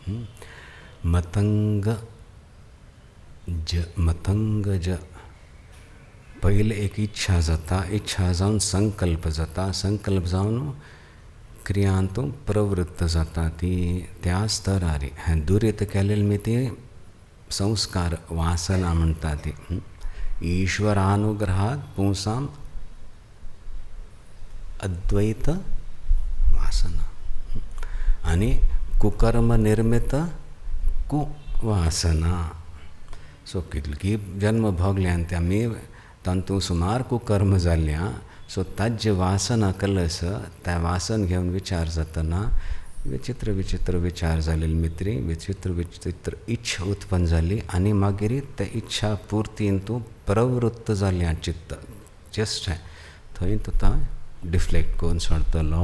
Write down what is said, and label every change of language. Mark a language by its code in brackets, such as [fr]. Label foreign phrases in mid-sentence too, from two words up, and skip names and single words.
[kok] मतंगज पहिले एक इच्छा जाता इच्छा जावन संकल्प जाता संकल्प जावन क्रियांतूं प्रवृत्त जाता ती त्या स्तरारी हें दुरीत केलेलें मी ती संस्कार वासना म्हणटा ती. [sa] ईश्वरानुग्रहात पुंसां अद्वैत वासना आनी कुकर्म निर्मित कुवासना. [kok] सो कितली जन्म भोगल्यान ते आमी तांतूं सुमार कुकर्म जाल्ल्या. सो ताजे वासना कलस त्या वासन घेवन विचार जातना विचित्र विचित्र विचार जालेले मित्री, विचित्र विचित्र इच्छा उत्पन्न जाली आनी मागीर त्या इच्छा पुर्तीन तूं प्रवृत्त जालें चित्त जस्ट थंय तुका डिफ्लेक्ट करून सोडतलो.